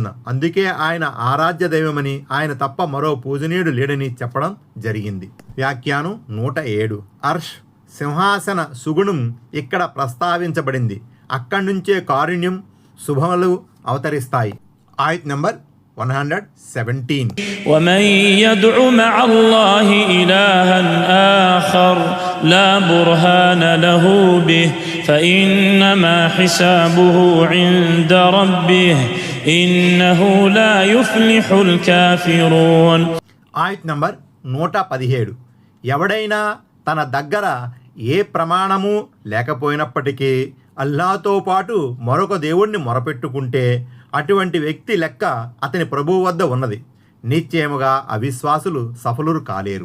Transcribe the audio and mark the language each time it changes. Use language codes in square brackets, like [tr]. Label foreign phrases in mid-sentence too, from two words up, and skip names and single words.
[te] అందుకే ఆయన ఆరాధ్య దైవమని, ఆయన తప్ప మరో పూజనీయుడు లేడని చెప్పడం జరిగింది. వ్యాఖ్యానం 107. అర్ష్ సింహాసన సుగుణం ఇక్కడ ప్రస్తావించబడింది. అక్కడి నుంచే కారుణ్యం, శుభములు అవతరిస్తాయి. ఆయత్ నంబర్ 117. [ar] ومن يدع مع الله إلها آخر لا برهان له به فإنما حسابه عند ربه إنه لا يفلح الكافرون. [te] ఆయత్ నంబర్ 117. ఎవడైనా తన దగ్గర ఏ ప్రమాణము లేకపోయినప్పటికీ అల్లాతో పాటు మరొక దేవుణ్ణి మొరపెట్టుకుంటే అటువంటి వ్యక్తి లెక్క అతని ప్రభువు వద్ద ఉన్నది. నిశ్చయముగా అవిశ్వాసులు సఫలురు కాలేరు.